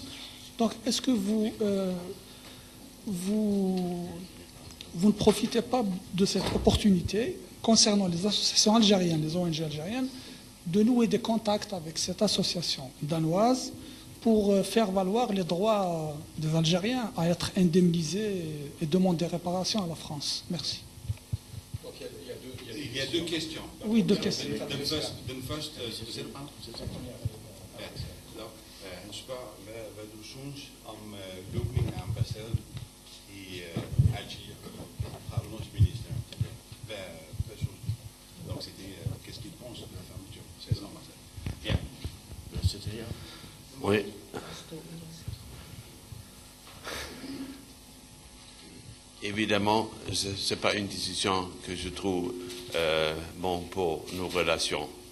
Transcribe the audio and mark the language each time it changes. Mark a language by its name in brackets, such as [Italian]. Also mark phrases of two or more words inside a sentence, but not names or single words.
[French] Donc, est-ce que vous ne profitez pas de cette opportunité concernant les associations algériennes, les ONG algériennes, de nouer des contacts avec cette association danoise pour faire valoir les droits des Algériens à être indemnisés et demander réparation à la France? Merci. Donc il y a deux questions. Oui, deux questions. [Danish] Den første, han spørger, hvad du synes om lukningen af ambassaden i Alger fra udenrigsministeren. Hvad synes du? [French] Donc c'était, qu'est-ce qu'il pense de la fermeture de cette ambassade? Bien. C'est-à-dire? Oui. Évidemment, ce n'est pas une décision que je trouve bon pour nos relations.